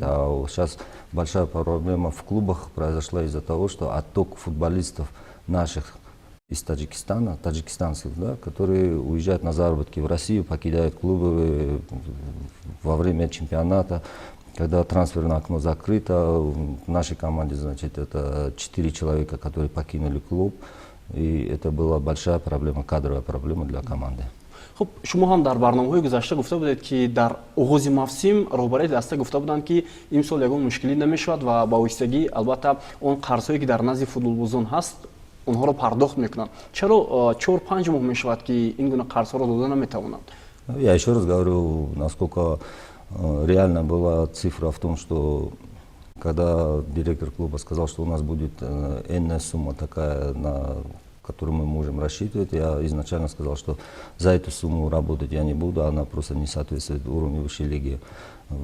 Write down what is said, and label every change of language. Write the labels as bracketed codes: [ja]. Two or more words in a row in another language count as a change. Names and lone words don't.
[ru] А сейчас большая проблема в клубах произошла из-за того, что отток футболистов наших из Таджикистана, таджикистанцев, да, которые уезжают на заработки в Россию, покидают клубы во время чемпионата. Когда трансферное окно закрыто, в нашей команде, значит, это 4 человека, которые покинули клуб. И это была большая проблема, кадровая проблема для команды. [tg] хуб, шумо ҳам дар барномаҳои гузашта гуфта будед ки дар оғози мавсим роҳбари даста гуфта буданд ки имсол ягон мушкилӣ намешавад ва ба оҳистагӣ албатта он қарзҳое ки дар назди футболбозон ҳаст онҳоро пардохт мекунанд. Чаро 4-5 моҳ мешавад ки ин гуна қарзҳоро дода наметавонанд? [ru] Я еще раз говорю, насколько реально была цифра в том, что когда директор клуба сказал, что у нас будет энная сумма такая, на которую мы можем рассчитывать, я изначально сказал, что за эту сумму работать я не буду, она просто не соответствует уровню высшей лиги.